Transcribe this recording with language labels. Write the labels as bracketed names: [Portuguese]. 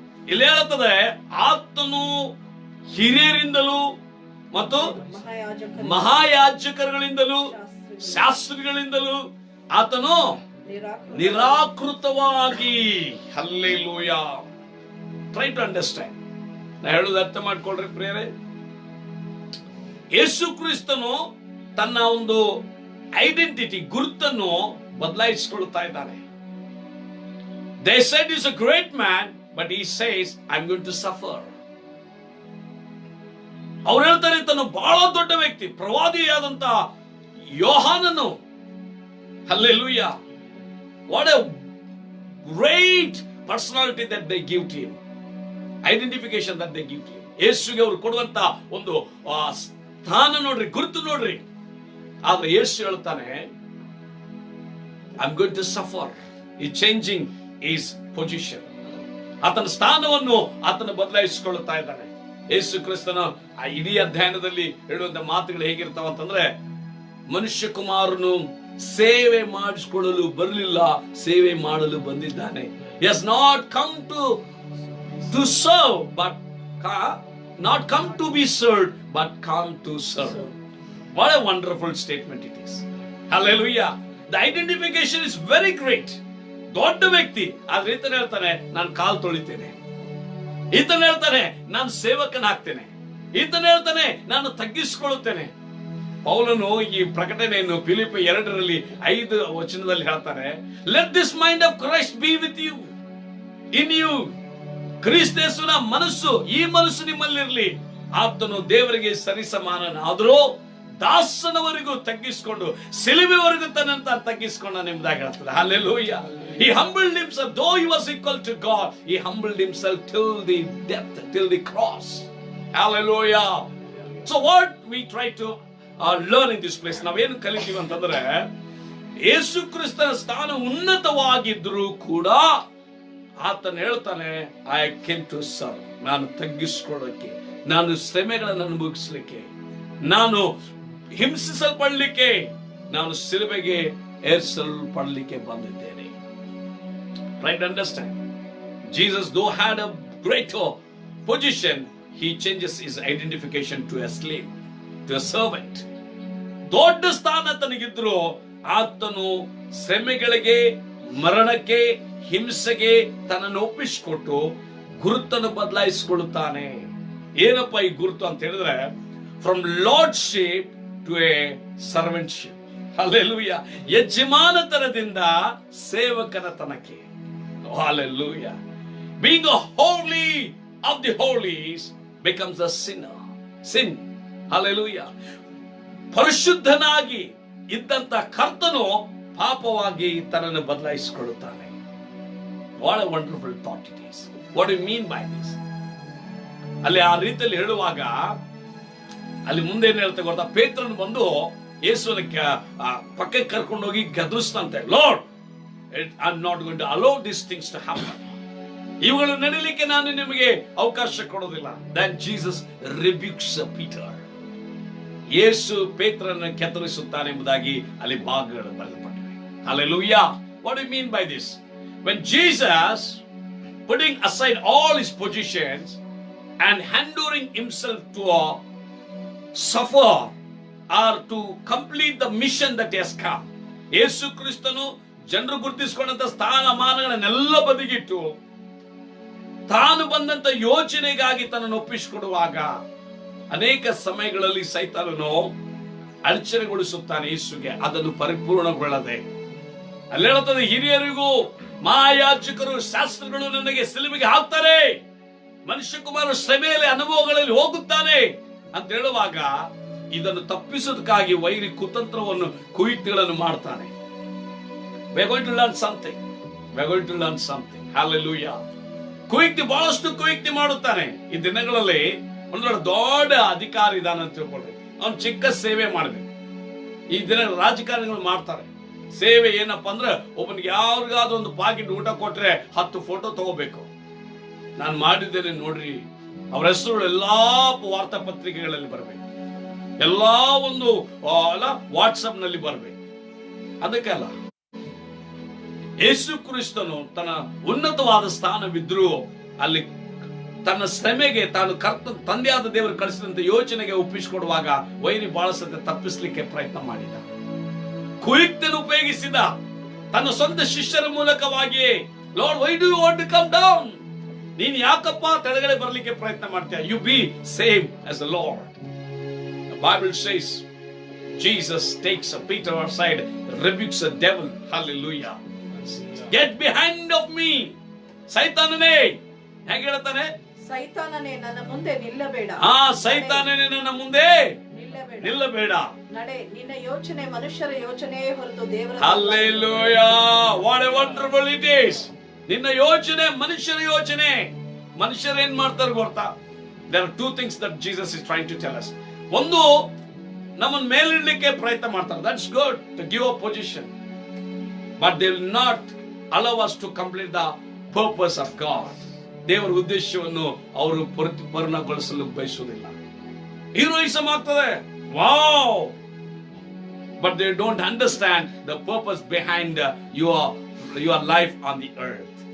[Kannada] ಇಲ್ಲಿ ಹೇಳುತ್ತದೆ, ಆತನು ಹಿರಿಯರಿಂದಲೂ ಮತ್ತು ಮಹಾಯಾಜಕರುಗಳಿಂದಲೂ ಶಾಸ್ತ್ರಿಗಳಿಂದಲೂ ಆತನು ನಿರಾಕೃತವಾಗಿ. ಹಲ್ಲೆಲೂಯಾ. [English] Try to understand. [Kannada] ನಾ ಹೇಳೋದು ಅರ್ಥ ಮಾಡ್ಕೊಳ್ರಿ ಪ್ರಿಯರೇ. ಯೇಸು ಕ್ರಿಸ್ತನು ತನ್ನ ಒಂದು ಐಡೆಂಟಿಟಿ, ಗುರುತನ್ನು ಬದಲಾಯಿಸಿಕೊಳ್ಳುತ್ತಾ ಇದ್ದಾನೆ. [English] They said he's a great man, but he says I'm going to suffer. [Kannada] ಅವ್ರು ಹೇಳ್ತಾರೆ ತನ್ನ ಬಹಳ ದೊಡ್ಡ ವ್ಯಕ್ತಿ, ಪ್ರವಾದಿಯಾದಂತ ಯೋಹಾನನು. Hallelujah. [English] What a great personality that they give to him. Identification that they give to him. [Kannada] ಯೇಸುಗೆ ಅವರು ಕೊಡುವಂತ ಒಂದು ಸ್ಥಾನ ನೋಡ್ರಿ, ಗುರುತು ನೋಡ್ರಿ. ಆದ್ರೆ ಯೇಸು ಹೇಳ್ತಾನೆ [English] I'm going to suffer. He changing his position. [Kannada] ಆತನ ಸ್ಥಾನವನ್ನು ಆತನ ಬದಲಾಯಿಸಿಕೊಳ್ಳುತ್ತಾ ಇದ್ದಾನೆ. ಯೇಸು ಕ್ರಿಸ್ತನ ಆ ಇಡೀ ಅಧ್ಯಯನದಲ್ಲಿ ಹೇಳುವಂತ ಮಾತುಗಳು ಹೇಗಿರ್ತಾವ ಅಂತಂದ್ರೆ, ಮನುಷ್ಯ ಕುಮಾರನು ಸೇವೆ ಮಾಡಿಸಿಕೊಳ್ಳಲು ಬರಲಿಲ್ಲ, ಸೇವೆ ಮಾಡಲು ಬಂದಿದ್ದಾನೆ. [English] He has not come to serve, but not come to be served, but come to serve. What a wonderful statement it is. Hallelujah. The identification is very great. [Kannada] ದೊಡ್ಡ ವ್ಯಕ್ತಿ ಆದ್ರೆ ಹೇಳ್ತಾನೆ, ನಾನು ಕಾಲು ತೊಳಿತೇನೆ. ಈತನ ಹೇಳ್ತಾನೆ ನಾನು ಸೇವಕನಾಗ್ತೇನೆ, ಈತನ ಹೇಳ್ತಾನೆ ನಾನು ತಗ್ಗಿಸಿಕೊಳ್ಳುತ್ತೇನೆ. ಪೌಲನು ಈ ಪ್ರಕಟಣೆಯನ್ನು ಫಿಲಿಪ್ಪಿ 2:5 ಹೇಳ್ತಾನೆ, [English] Let this mind of Christ be with you, in you. [Kannada] ಕ್ರಿಸ್ತೇಸುವಿನ ಮನಸ್ಸು, ಈ ಮನಸ್ಸು ನಿಮ್ಮಲ್ಲಿರಲಿ. ಆತನು ದೇವರಿಗೆ ಸರಿಸಮಾನನಾದರೂ ದಾಸನವರೆಗೂ ತಗ್ಗಿಸಿಕೊಂಡು ಸಿಲುಬೆವರೆಗೂ ತನ್ನಂತ ತಗ್ಗಿಸಿಕೊಂಡ ಎಂಬುದಾಗಿ ಹೇಳ್ತದೆ. Hallelujah. [English] He humbled himself, though he was equal to God, he humbled himself till the death, till the cross. Hallelujah. So what we try to learn in this place, [Kannada] ನಾವೇನು ಕಲಿತೀವಿ ಅಂತಂದ್ರೆ, ಯೇಸು ಕ್ರಿಸ್ತನ ಸ್ಥಾನ ಉನ್ನತವಾಗಿದ್ರೂ ಕೂಡ ಆತನ ಹೇಳ್ತಾನೆ, [English] I came to serve, [Kannada] ನಾನು ತಗ್ಗಿಸಿಕೊಳ್ಳೋಕೆ, ನಾನು ಶ್ರಮೆಗಳನ್ನು ಅನುಭವಿಸಲಿಕ್ಕೆ, ನಾನು ಹಿಂಸಿಸಲ್ಪಡಲಿಕ್ಕೆ, ನಾನು ಸಿಲುಬೆಗೆ ಏರಿಸಲ್ಪಡಲಿಕ್ಕೆ ಬಂದಿದ್ದೇನೆ. [English] Right, understand? Jesus, though had a greater position, he changes his identification to a slave, to a servant. [Kannada] ದೊಡ್ಡ ಸ್ಥಾನ ತನಗಿದ್ರು ಆತನು ಶ್ರಮೆಗಳಿಗೆ, ಮರಣಕ್ಕೆ, ಹಿಂಸೆಗೆ ತನ್ನನ್ನು ಒಪ್ಪಿಸಿಕೊಟ್ಟು ಗುರುತನ್ನು ಬದಲಾಯಿಸಿಕೊಳ್ಳುತ್ತಾನೆ. ಏನಪ್ಪ ಈ ಗುರುತು ಅಂತ ಹೇಳಿದ್ರೆ, [English] From lordship to a servantship. [Kannada] Hallelujah. ಯಜಮಾನತನದಿಂದ ಸೇವಕನ ತನಕ್ಕೆ. Hallelujah. [English] Being a holy of the holies becomes a sinner. Sin. Hallelujah. [Kannada] ಪರಿಶುದ್ಧನಾಗಿ ಇದ್ದಂತ ಕರ್ತನು ಪಾಪವಾಗಿ ತನ್ನನ್ನು ಬದಲಾಯಿಸಿಕೊಳ್ಳುತ್ತಾನೆ. [English] What a wonderful thought it is. What do you mean by this? [Kannada] ಅಲ್ಲಿ ಆ ರೀತಿಯಲ್ಲಿ ಹೇಳುವಾಗ ಅಲ್ಲಿ ಮುಂದೆ ಏನ್ ಹೇಳ್ತಾ ಗೊತ್ತಾ, ಪೇತ್ರನು ಬಂದು ಯೇಸುವಿನ ಪಕ್ಕಕ್ಕೆ ಕರ್ಕೊಂಡು ಹೋಗಿ ಗದರಿಸ್ತಂತೆ, [English] Lord, I am not going to allow this things to happen. [Kannada] ಇವುಗಳು ನಡೀಲಿಕ್ಕೆ ನಾನು ನಿಮಗೆ ಅವಕಾಶ ಕೊಡೋದಿಲ್ಲ. [English] Then Jesus rebukes Peter. [Kannada] ಯೇಸು ಪೇತ್ರನನ್ನು ಕೆತ್ತರಿಸುತ್ತಾನೆ ಎಂಬುದಾಗಿ ಅಲ್ಲಿ ಭಾಗಗಳು ಬರೆಯಲ್ಪಟ್ಟಿವೆ. [English] Hallelujah. What do you mean by this? When Jesus, putting aside all his positions and enduring himself to suffer or to complete the mission that he has come, [Kannada] ಯೇಸು ಕ್ರಿಸ್ತನು ಜನರು ಗುರುತಿಸಿಕೊಂಡಂತ ಸ್ಥಾನಮಾನಗಳನ್ನೆಲ್ಲ ಬದಿಗಿಟ್ಟು ತಾನು ಬಂದಂತ ಯೋಚನೆಗಾಗಿ ತನ್ನನ್ನು ಒಪ್ಪಿಸಿಕೊಡುವಾಗ ಅನೇಕ ಸಮಯಗಳಲ್ಲಿ ಸೈತಾನನು ಅಡಚಣೆಗೊಳಿಸುತ್ತಾನೆ ಯೇಸುಗೆ, ಅದನ್ನು ಪರಿಪೂರ್ಣಗೊಳ್ಳದೆ. ಅಲ್ಲಿ ಹೇಳುತ್ತದೆ, ಹಿರಿಯರಿಗೂ ಮಹಾಯಾಜಕರು ಶಾಸ್ತ್ರಗಳು ನನಗೆ ಸಿಲುಬೆಗೆ ಹಾಕ್ತಾರೆ, ಮನುಷ್ಯ ಕುಮಾರ ಶ್ರಮೆಯಲ್ಲಿ ಅನುಭವಗಳಲ್ಲಿ ಹೋಗುತ್ತಾನೆ ಅಂತ ಹೇಳುವಾಗ ಇದನ್ನು ತಪ್ಪಿಸೋದಕ್ಕಾಗಿ ವೈರಿ ಕುತಂತ್ರವನ್ನು, ಕುಯುಕ್ತಿಗಳನ್ನು ಮಾಡ್ತಾನೆ. [English] We are going to learn something. We are going to learn something. [Kannada] Hallelujah. ಕುಯುಕ್ತಿ, ಬಹಳಷ್ಟು ಕುಯುಕ್ತಿ ಮಾಡುತ್ತಾನೆ. ಈ ದಿನಗಳಲ್ಲಿ ಒಂದು ದೊಡ್ಡ ಅಧಿಕಾರಿ ಇದಾನ ಅಂತ ತಿಳ್ಕೊಳ್ರಿ, ಅವನು ಚಿಕ್ಕ ಸೇವೆ ಮಾಡಬೇಕು. ಈ ದಿನ ರಾಜಕಾರಣಿಗಳು ಮಾಡ್ತಾರೆ ಸೇವೆ. ಏನಪ್ಪಾ ಅಂದ್ರೆ, ಒಬ್ಬನಿಗೆ ಯಾರಿಗಾದ್ರೂ ಒಂದು ಪಾಕೆಟ್ ಊಟ ಕೊಟ್ರೆ 10 ಫೋಟೋ ತಗೋಬೇಕು. ನಾನು ಮಾಡಿದ್ದೇನೆ ನೋಡ್ರಿ, ಅವರ ಹೆಸರು ಎಲ್ಲಾ ವಾರ್ತಾ ಪತ್ರಿಕೆಗಳಲ್ಲಿ ಬರಬೇಕು, ಎಲ್ಲಾ ಒಂದು ವಾಟ್ಸಪ್ ನಲ್ಲಿ ಬರಬೇಕು. ಅದಕ್ಕೆಲ್ಲ ಯೇಸು ಕ್ರಿಸ್ತನು ತನ್ನ ಉನ್ನತವಾದ ಸ್ಥಾನವಿದ್ರು ಅಲ್ಲಿ ತನ್ನ ಶ್ರಮೆಗೆ ತಾನು ತಂದೆಯಾದ ದೇವರು ಕಳಿಸಿದಂತ ಯೋಚನೆಗೆ ಒಪ್ಪಿಸಿಕೊಡುವಾಗ ವೈರಿ ಬಹಳ ಸತ್ಯ ತಪ್ಪಿಸಲಿಕ್ಕೆ ಪ್ರಯತ್ನ ಮಾಡಿದ, ಕುಯುಕ್ತಿಯನ್ನು ಉಪಯೋಗಿಸಿದ. ತನ್ನ ಸ್ವಂತ ಶಿಷ್ಯರ ಮೂಲಕವಾಗಿ, [English] Lord, why do you want to come down? [Kannada] ನೀನ್ ಯಾಕಪ್ಪ ತೆಳಗಡೆ ಬರಲಿಕ್ಕೆ ಪ್ರಯತ್ನ ಮಾಡ್ತೀಯ? [English] You be same as the Lord. The Bible says Jesus takes Peter aside, rebukes the devil. Hallelujah. Get behind of me. [Kannada] ಸೈತಾನನೇ ಹೇಗೆ ಹೇಳ್ತಾನೆ? ಸೈತಾನನೇ ನನ್ನ ಮುಂದೆ ನಿಲ್ಲಬೇಡ. ಸೈತಾನನೇ ನನ್ನ ಮುಂದೆ ನಿಲ್ಲಬೇಡ. ನಡೆ, ನಿನ್ನ ಯೋಚನೆ ಮನುಷ್ಯರ ಯೋಚನೆಯೇ ಹೊರತು ದೇವರ. [English] Hallelujah. What a wonderful it is. [Kannada] ನಿನ್ನ ಯೋಚನೆ ಮನುಷ್ಯರ ಯೋಚನೆ. ಮನುಷ್ಯರು ಏನ್ ಮಾಡ್ತಾರೆ ಗೊತ್ತಾ? [English] There are two things that Jesus is trying to tell us. [Kannada] ಒಂದು, ನಮ್ಮನ್ನು ಮೇಲಿಡ್ಲಿಕ್ಕೆ ಪ್ರಯತ್ನ ಮಾಡ್ತಾರೆ. [English] That's good to give a position, but they will not allow us to complete the purpose of God. [Kannada] ದೇವರ ಉದ್ದೇಶವನ್ನು ಅವರು ಪರಿಪೂರ್ಣಗೊಳಿಸಲು ಬಯಸುವುದಿಲ್ಲ. ಹೀರೋಯಿಸಮ್ ಆಗ್ತದೆ, wow, [English] but they don't understand the purpose behind your life on the earth.